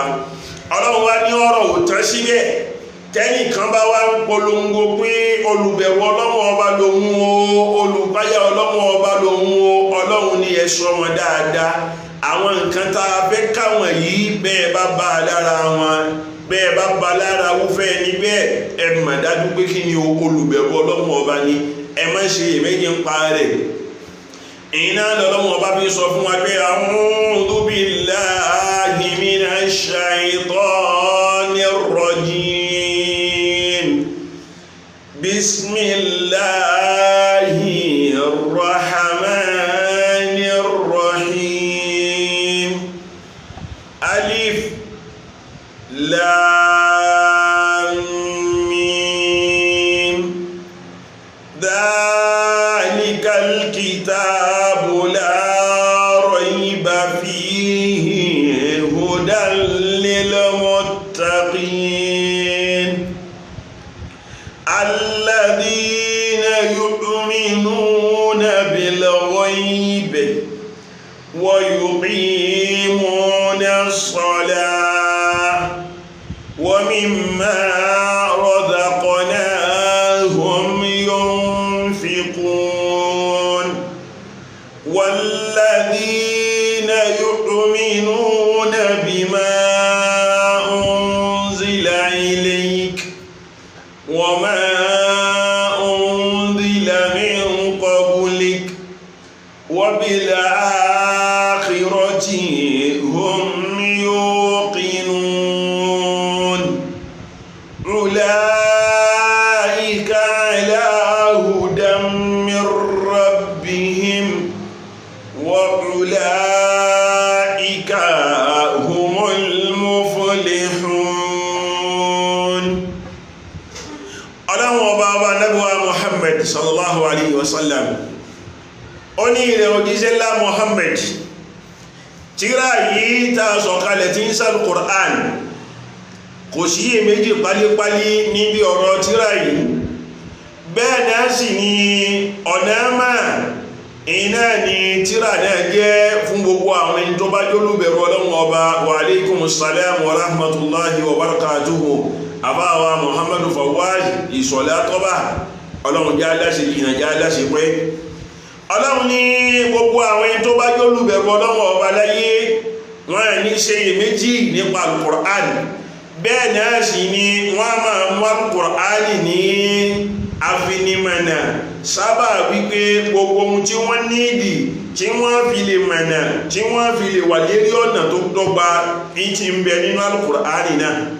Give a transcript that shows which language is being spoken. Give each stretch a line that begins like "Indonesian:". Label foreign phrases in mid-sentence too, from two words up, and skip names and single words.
Yoruba: Ọlọ́run wá ní ọ̀rọ̀ òtán síbẹ̀, tẹ́nìkan bá wá ń polongo pé olùbẹ̀rù Ọlọ́run Ọba lòun o, olùpáyà Ọlọ́run Ọba lòun o, Ọlọ́run ní ẹ sọ wọn dáadáa. Àwọn nǹkan tá a fẹ́ káwọn yìí bẹ́ẹ̀ bá bá a lára wọn, bẹ́ẹ̀ bá bá a lára wúfẹ́ ní bẹ́ẹ̀ ẹ mà dájú pé kí ni olùbẹ̀rù Ọlọ́run Ọba ni, ẹ má ṣe èméjì ń pa rẹ̀. Iná lọ́lọ́run Ọba fi sọ fún wa pé
Arabic: أعوذ بالله من الشيطان الرجيم. بسم الله الرحمن الرحيم. الم. ذلك الكتاب لا ريب فيه هدى للمتقين الذين يؤمنون بالغيب ويقيمون الصلاة ومما رزقناهم ينفقون والذين يؤمنون بما أنزل إليك وما أنزل من قبلك وبالآخرة هم يوقنون أولئك على هدى من ربهم وأولئك هم المفلحون.
Yoruba: Ọlọ́run Ọba Nábì Muhammad
Arabic: صلى الله عليه وسلم
Yoruba: ó ní ilẹ̀ òjíṣẹ́ ńlá Muhammad, tírà yìí tá a sọ̀kalẹ̀ tí ń sal Qur'an, kò sí iyèméjì pálípálí níbi ọ̀rọ̀ tírà yìí. Bẹ́ẹ̀ náà sì ni ọ̀nà máa iná ni tírà náà jẹ́ fún gbogbo àwọn ẹni tó bá jólúbẹ̀rù Ọlọ́run Ọba.
Arabic: وعليكم السلام ورحمة الله وبركاته.
Yoruba: Àbáwa Muhammadu Fawwaz ìsọ̀lá tọ́bà, Ọlọ́run já láṣẹ jìnà já láṣẹ pẹ́. Ọlọ́run ní gbogbo àwọn ẹni tó bá jólúbẹ̀rù Ọlọ́run Ọba láyé wọ́n ní ṣe iyèméjì nípa al-Qur'an. Bẹ́ẹ̀ náà sì ni wọ́n máa mú al-Qur'an ní afinimọ̀nà, sábà wípé gbogbo ohun tí wọ́n nídì tí wọ́n fi lè mọ̀nà, tí wọ́n fi lè wà lérí ọ̀nà tó dọ́gba ní ti ń bẹ nínú al-Qur'an náà.